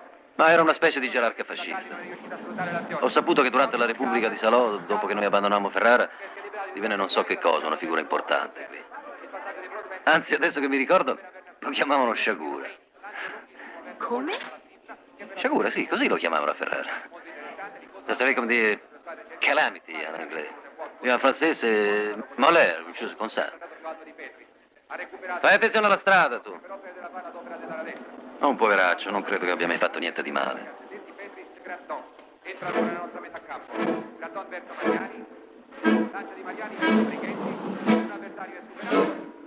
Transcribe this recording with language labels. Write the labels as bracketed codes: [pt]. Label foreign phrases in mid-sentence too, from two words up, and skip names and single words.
[it] Ma era una specie di gerarca fascista. Ho saputo che durante la Repubblica di Salò, dopo che noi abbandonammo Ferrara, divenne non so che cosa, una figura importante qui. Anzi, adesso che mi ricordo, lo chiamavano Sciagura. Come? Sciagura, sì, così lo chiamavano a Ferrara. [fr] Ça serait [it] come dire calamity in inglese. [fr] En français c'est malheur, une chose comme ça. [it] Fai attenzione alla strada, tu. Un poveraccio, non credo che abbia mai fatto niente di male. Entra nella nostra metà campo. Gratton verso Mariani. Lancio di Mariani, Brichetti. Un avversario è superato.